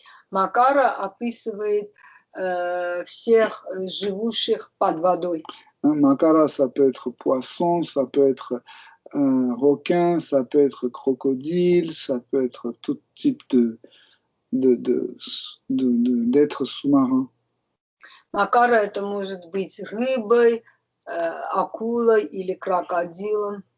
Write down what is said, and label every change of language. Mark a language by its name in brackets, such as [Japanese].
[Russian] Макара описывает всех живущих под водой. [French] Makara, ça peut être poisson, ça peut être requin, ça peut être crocodile, ça peut être tout type d'êtres sous-marins. [Russian] Макара это может быть рыбой, акулой или крокодилом.